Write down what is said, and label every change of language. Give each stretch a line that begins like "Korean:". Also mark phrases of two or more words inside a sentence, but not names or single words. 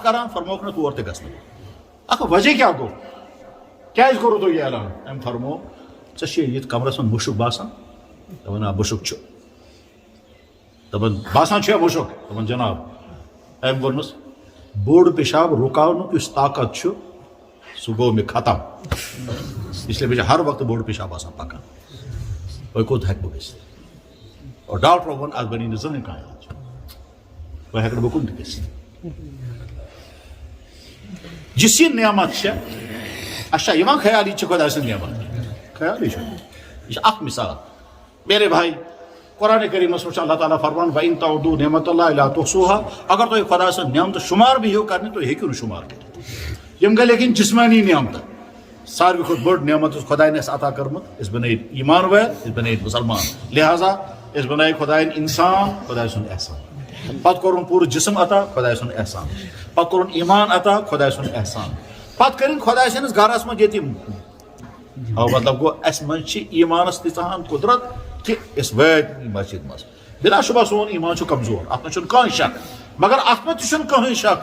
Kashmiri: کران فرمووُکھ نہ تور تہِ گژھنہٕ اکھ وجہ کیٛاہ گوٚو کیٛازِ کوٚروٕ تۄہہِ یہِ اعلان أمۍ فرموو ژےٚ چھُے ییٚتہِ کمرس منٛز مُشُک باسان دپان آ مُشُک چھُ دپان باسان چھُ مُشُک دپان جناب أمۍ ووٚنمَس بوٚڑ پیشاب رُکاونُک یُس طاقت چھُ سُہ گوٚو مےٚ ختم
Urdu: اس لیے
Kashmiri: مےٚ چھُ ہر وقتہٕ بوٚڑ پیشاب آسان پکان وۄنۍ کوٚت ہیٚکہٕ بہٕ گٔژھِتھ اور ڈاکٹرو ووٚن اتھ بنی نہٕ زٕہٕنۍ کانٛہہ علاج وۄنۍ ہیٚکہٕ نہٕ بہٕ کُن تہِ گٔژھِتھ یُس یہِ نعمت چھےٚ اَسہِ چھا یِوان خیال یہِ چھِ خۄداے سٕنٛز نعمت خیالٕے چھُنہٕ یہِ چھِ اکھ مثال
Urdu: میرے بھائی
Kashmiri: قرآن کریٖمس منٛز چھُ اللہ تعالیٰ فرمان
Arabic: وَإِن تَعُدُّوا نِعمَتَ اللہِ لَا تُحْصُوهَا
Kashmiri: اگر تُہۍ خۄدا سٕنٛز نعمتہٕ شُمار بہِ ہیٚیِو کرنہِ تُہۍ ہیٚکِو نہٕ شُمار کٔرِتھ یِم گٔے لیکن جسمٲنی نعمتہٕ ساروی کھۄتہٕ بٔڑ نعمت یُس خۄداین اَسہِ عطا کٔرمٕژ أسۍ بنٲیِتھ ایٖمان وٲلۍ أسۍ بنٲیِتھ مُسلمان لہٰذا أسۍ بنٲیِتھ خۄدایَن اِنسان خۄداے سُنٛد احسان پتہٕ کوٚرُن پوٗرٕ جسم عطا خۄداے سُنٛد احسان پتہٕ کوٚرُن ایٖمان عطا خۄداے سُنٛد احسان پتہٕ کٔرِنۍ خۄداے سٕنٛدِس گرس منٛز ییٚتہِ مطلب گوٚو اسہِ منٛز چھِ ایٖمانس تیٖژاہن قُدرت کہِ أسۍ وٲتۍ مسجد منٛز بِلا شُبہ سون ایٖمان چھُ کمزور اتھ منٛز چھُنہٕ کٕہٕنۍ شک مگر اتھ منٛز تہِ چھُنہٕ کٕہٕنۍ شک